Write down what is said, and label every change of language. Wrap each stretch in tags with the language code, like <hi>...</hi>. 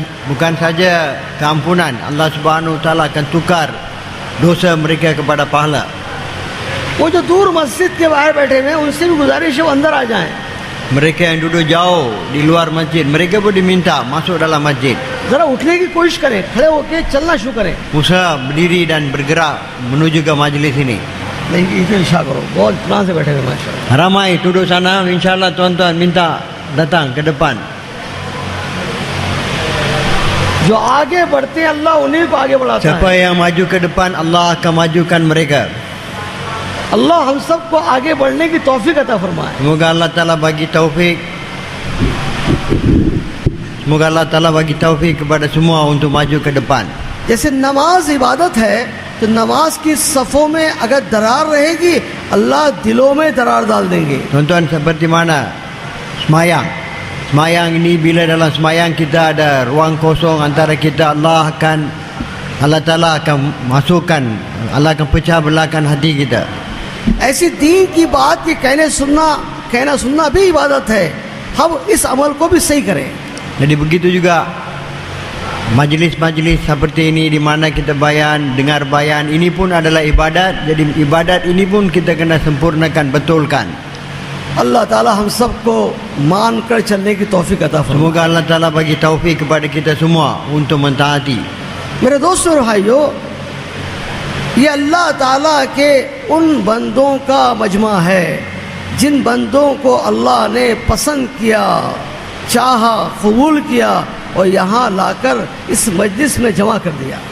<ms>Bukan saja keampunan, Allah Subhanahu wa taala akan tukar dosa mereka kepada pahala.</ms> <hi>वो जो दूर मस्जिद के बाहर बैठे हुए हैं, उनसे भी गुजारिश है वो अंदर आ जाएं।</hi> <ms>Mereka yang duduk jauh di luar masjid, mereka pun diminta masuk dalam masjid.</ms> <hi>जरा उठने की कोशिश करें, खड़े होकर चलना शुरू करें।</hi> <ms>Usaha berdiri dan bergerak menuju ke majlis ini.</ms> <hi>नहीं इसे इशारा करो, बहुत इत्मीनान से बैठे हुए माशाअल्लाह।</hi> <ms>Ramai duduk sana, insyaAllah tuan-tuan minta datang ke depan.</ms> <hi>जो आगे बढ़ते हैं अल्लाह उन्हीं को आगे बढ़ाता</hi> <ms>Siapa</ms> <hi>है।</hi> <ms>yang maju ke depan, Allah akan majukan mereka.</ms> <hi>अल्लाह हम सबको आगे बढ़ने की तौफीक अता फरमाए।</hi> <ms>Semoga Allah Ta'ala bagi taufik. Semoga Allah Ta'ala bagi taufik kepada semua untuk maju ke depan.</ms> <hi>जैसे नमाज इबादत है, तो नमाज की सफ़ों में अगर दरार रहेगी अल्लाह दिलों में दरार डाल देंगे।</hi> <ms>Tuan-tuan, seperti mana semayang. semayang ini, bila dalam semayang kita ada ruang kosong antara kita, Allah Ta'ala akan masukkan, Allah akan pecah belahkan hati kita.</ms> <hi>ऐसी दीन की बात कि कहना सुनना भी इबादत है, हम इस अमल को भी सही करें.</hi> <ms>Jadi begitu juga majlis-majlis seperti ini di mana kita bayan, dengar bayan, ini pun adalah ibadat. Jadi ibadat ini pun kita kena sempurnakan, betulkan.</ms> <hi>अल्लाह ताला हम सबको मान कर चलने की तौफीक अता फरमाए.</hi> <ms>Semoga Allah Ta'ala bagi taufik kepada kita semua untuk mentaati.</ms> <hi>मेरे दोस्तों और भाइयों, ये अल्लाह ताला के उन बंदों का मजमा है जिन बंदों को अल्लाह ने पसंद किया, चाहा, कबूल किया और यहाँ लाकर इस मजलिस में जमा कर दिया.</hi>